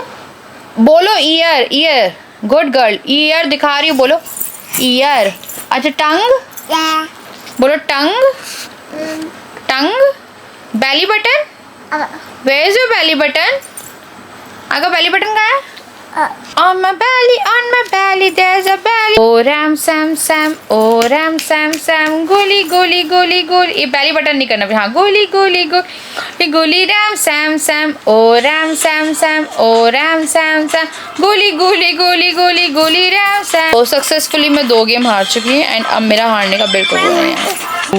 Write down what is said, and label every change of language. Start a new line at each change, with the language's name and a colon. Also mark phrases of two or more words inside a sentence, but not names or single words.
English: बोलो ईयर। ear good girl.
Hindi: ईयर दिखा रही हूँ, बोलो ईयर। अच्छा टंग।
English: या
Hindi: बोलो टंग। टंग।
English: belly button. where is your belly button?
Hindi: आपका
English: belly button
Hindi: कहाँ है?
English: On my belly there's a belly. Oh ram sam sam, oh ram sam sam, गोली गोली गोली गोली।
Hindi: ये
English: belly button
Hindi: नहीं करना, हाँ गोली गोली गोली गोली राम सैम सैम, ओ राम सैम सैम, ओ राम सैम सैम, गोली गोली गोली गोली गोली राम सैम। तो सक्सेसफुली मैं 2 गेम हार चुकी हूँ एंड अब मेरा हारने का बिल्कुल वो नहीं है।